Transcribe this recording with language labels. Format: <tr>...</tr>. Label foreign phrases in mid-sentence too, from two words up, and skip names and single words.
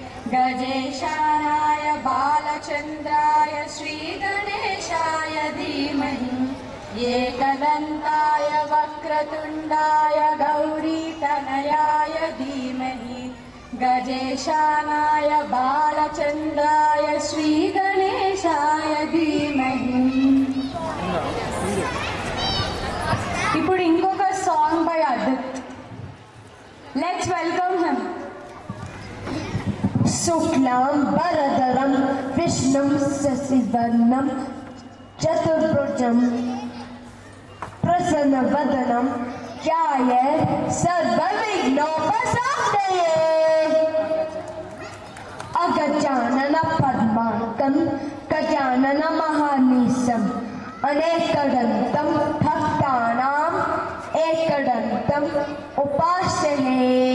<sa>गजेशानाय बालचन्द्राय श्रीगणेशाय धीमहि एकदन्ताय वक्रतुण्डाय गौरीतनयाय धीमहि गजेशानाय बालचन्द्राय श्रीगणेशाय धीमहि.</sa> <te>ఇప్పుడు ఇంకొక</te> <en>song by</en> <te>అదిత్.</te> <en>Let's welcome him.</en> <sa>శుక్లాం వరదరం విష్ణుం శశివర్ణం చతుర్భుజం प्रसन्नवदनं ध्यायेत् सर्वविघ्नोपशान्तये. अगजाननपद्मार्कं गजाननमहानिशम् अनेकदन्तं भक्तानाम् एकदन्तम् उपास्महे.</sa>